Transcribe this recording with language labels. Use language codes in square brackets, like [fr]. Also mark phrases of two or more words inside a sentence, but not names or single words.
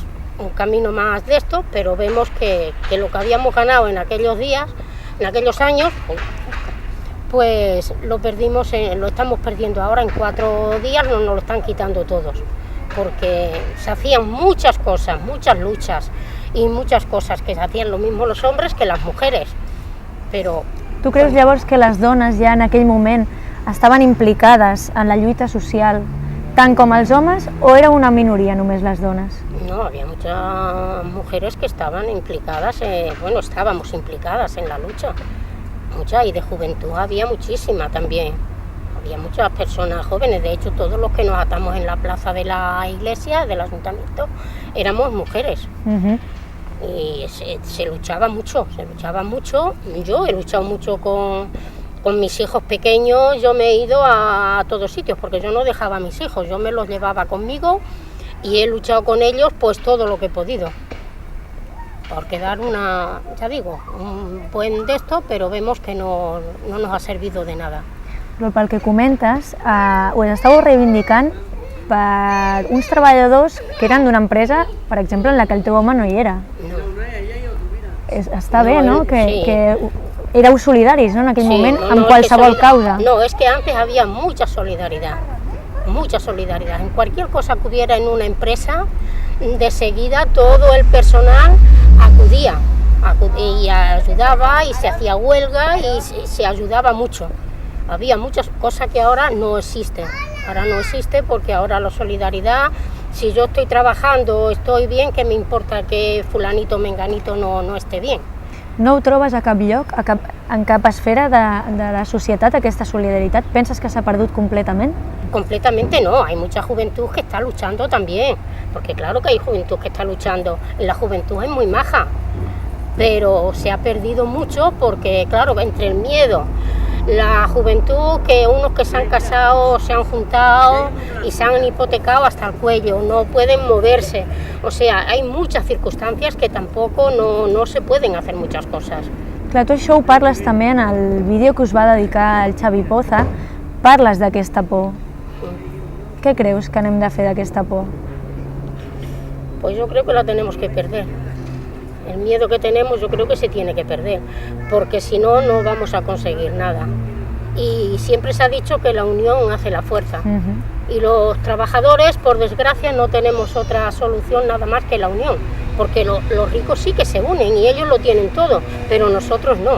[es] un camino más de esto, pero vemos que lo que habíamos ganado en aquellos días, en aquellos años, pues lo perdimos, lo estamos perdiendo ahora en 4 días, nos lo están quitando todos, porque se hacían muchas cosas, muchas luchas y muchas cosas que se hacían lo mismo los hombres que las mujeres, [ca] però... Tu creus llavors que les dones ja en aquell moment estaven implicades en la lluita social tant com els homes o era una minoria només les dones? [es] No, había muchas mujeres que estaban implicadas, bueno, estábamos implicadas en la lucha, muchas, y de juventud había muchísima también. Había muchas personas jóvenes, de hecho todos los que nos atamos en la plaza de la iglesia, del ayuntamiento, éramos mujeres. Y se luchaba mucho, Yo he luchado mucho con mis hijos pequeños, yo me he ido a todos sitios porque yo no dejaba a mis hijos, yo me los llevaba conmigo y he luchado con ellos pues todo lo que he podido. Porque dar un buen de esto, però vemos que no nos ha servido de nada. [ca] Però pel que comentes, ho estàveu reivindicant per uns treballadors que eren d'una empresa, per exemple, en la que el teu home no hi era. [es] No. [ca] Està bé, no? [es] Sí. [ca] Que éreu solidaris, no?, en aquell moment, amb es qualsevol que causa. [es] No, es que antes había mucha solidaridad. En cualquier cosa que hubiera en una empresa, de seguida todo el personal acudía y ayudaba y se hacía huelga y se ayudaba mucho. Había muchas cosas que ahora no existen. Ahora no existe porque ahora la solidaridad, si yo estoy trabajando, estoy bien, ¿qué me importa que fulanito, menganito no esté bien? [ca] No ho trobes a cap lloc, en cap esfera de la societat, aquesta solidaritat? Penses que s'ha perdut completament? [es] Completamente no, hay mucha juventud que está luchando también, porque claro que hay juventud que está luchando, la juventud es muy maja, pero se ha perdido mucho porque claro, entre el miedo, la juventud, que unos que se han casado, se han juntado y se han hipotecado hasta el cuello, no pueden moverse, o sea, hay muchas circunstancias que tampoco no se pueden hacer muchas cosas. [ca] Clar, tu això ho parles també en el vídeo que us va dedicar el Xavi Poza, parles d'aquesta por. Què creus que anem de fer d'aquesta por? [es] Pues yo creo que la tenemos que perder. El miedo que tenemos yo creo que se tiene que perder, porque si no, no vamos a conseguir nada. Y siempre se ha dicho que la unión hace la fuerza. Y los trabajadores, por desgracia, no tenemos otra solución nada más que la unión, porque los ricos sí que se unen y ellos lo tienen todo, pero nosotros no.